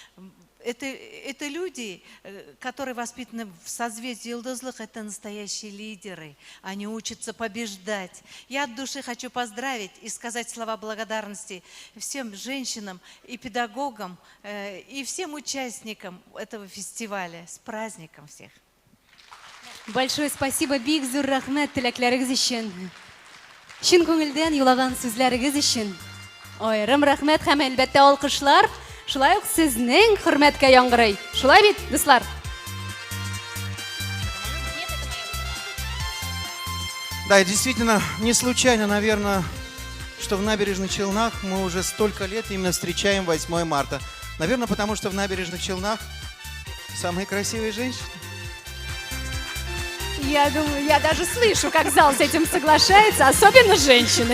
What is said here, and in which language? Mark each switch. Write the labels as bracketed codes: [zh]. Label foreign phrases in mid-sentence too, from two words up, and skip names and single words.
[ru] Это люди, которые воспитаны в созвездии Йылдызлык, это настоящие лидеры. Они учатся побеждать. Я от души хочу поздравить и сказать слова благодарности всем женщинам и педагогам, и всем участникам этого фестиваля. С праздником всех! Большое спасибо, [tt] бик зур рәхмәт теләкләрегез өчен. Чын күңелдән юлаган сүзләрегез өчен. Аерым рәхмәт һәм әлбәттә алкышлар. Шулай ук сезнең хөрмәткә яңгырый. Шулай бит, дуслар? [ru] Да, и действительно, не случайно, наверное, что в Набережных Челнах мы уже столько лет именно встречаем 8 марта. Наверное, потому что в Набережных Челнах самые красивые женщины. Я думаю, я даже слышу, как зал с этим соглашается, особенно женщины.